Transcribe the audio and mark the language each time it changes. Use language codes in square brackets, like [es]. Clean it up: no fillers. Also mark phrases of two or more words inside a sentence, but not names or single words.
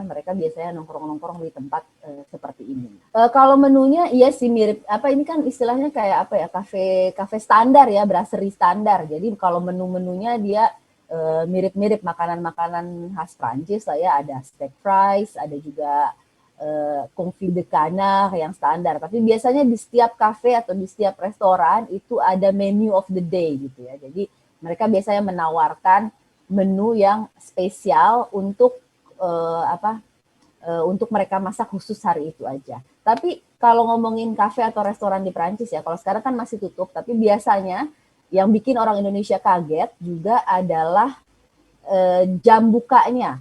[id] Mereka biasanya nongkrong-nongkrong di tempat seperti ini. Kalau menunya iya sih mirip ini kan istilahnya kayak kafe standar ya, brasserie standar. Jadi kalau menu-menunya dia mirip-mirip makanan-makanan khas Prancis lah ya, ada [en] steak fries, [id] ada juga [fr] confit de canard [id] yang standar. Tapi biasanya di setiap kafe atau di setiap restoran itu ada [en] menu of the day [id] gitu ya. Jadi mereka biasanya menawarkan menu yang spesial untuk untuk mereka masak khusus hari itu aja. Tapi kalau ngomongin kafe atau restoran di Prancis ya, kalau sekarang kan masih tutup, tapi biasanya yang bikin orang Indonesia kaget juga adalah jam bukanya.